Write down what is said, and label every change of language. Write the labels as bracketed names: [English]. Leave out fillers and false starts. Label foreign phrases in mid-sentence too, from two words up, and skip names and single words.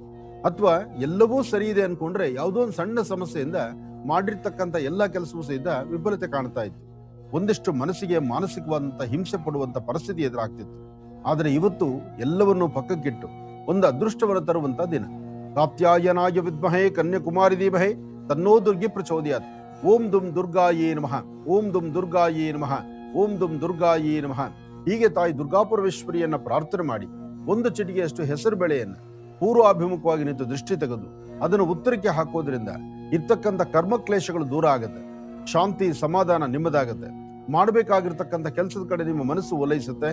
[Kannada] ಅಥವಾ ಎಲ್ಲವೂ ಸರಿ ಇದೆ ಅನ್ಕೊಂಡ್ರೆ ಯಾವುದೋ ಒಂದು ಸಣ್ಣ ಸಮಸ್ಯೆಯಿಂದ ಮಾಡಿರ್ತಕ್ಕಂಥ ಎಲ್ಲಾ ಕೆಲಸವೂ ಸಹಿತ ವಿಫಲತೆ ಕಾಣ್ತಾ ಇತ್ತು. ಒಂದಿಷ್ಟು ಮನಸ್ಸಿಗೆ ಮಾನಸಿಕವಾದಂತ ಹಿಂಸೆ ಪಡುವಂತ ಪರಿಸ್ಥಿತಿ ಎದುರಾಗ್ತಿತ್ತು. ಆದರೆ ಇವತ್ತು ಎಲ್ಲವನ್ನೂ ಪಕ್ಕಕ್ಕಿಟ್ಟು ಒಂದು ಅದೃಷ್ಟವನ್ನು ತರುವಂತ ದಿನ. [Sanskrit] ಕಾತ್ಯಾಯನಾಯ ವಿದ್ಮಹೇ ಕನ್ಯಾಕುಮಾರಿ ಧೀಮಹಿ ತನ್ನೋ ದುರ್ಗಿ ಪ್ರಚೋದಯಾತ್. ಓಂ ದುಂ ದುರ್ಗಾಯೇ ನಮಃ, ಓಂ ದುಂ ದುರ್ಗಾಯೇ ನಮಃ, ಓಂ ದುಂ ದುರ್ಗಾಯೇ ನಮಃ. [Kannada] ಹೀಗೆ ತಾಯಿ ದುರ್ಗಾಪರಮೇಶ್ವರಿಯನ್ನ ಪ್ರಾರ್ಥನೆ ಮಾಡಿ ಒಂದು ಚಿಟಿಕೆಯಷ್ಟು ಹೆಸರು ಬೆಳೆಯನ್ನ ಪೂರ್ವಾಭಿಮುಖವಾಗಿ ನಿಂತು ದೃಷ್ಟಿ ತೆಗೆದು ಅದನ್ನು ಉತ್ತರಕ್ಕೆ ಹಾಕೋದ್ರಿಂದ ಇರ್ತಕ್ಕಂಥ ಕರ್ಮಕ್ಲೇಶಗಳು ದೂರ ಆಗುತ್ತೆ. ಶಾಂತಿ ಸಮಾಧಾನ ನಿಮ್ಮದಾಗುತ್ತೆ. ಮಾಡಬೇಕಾಗಿರ್ತಕ್ಕಂಥ ಕೆಲಸದ ಕಡೆ ನಿಮ್ಮ ಮನಸ್ಸು ಒಲೈಸುತ್ತೆ.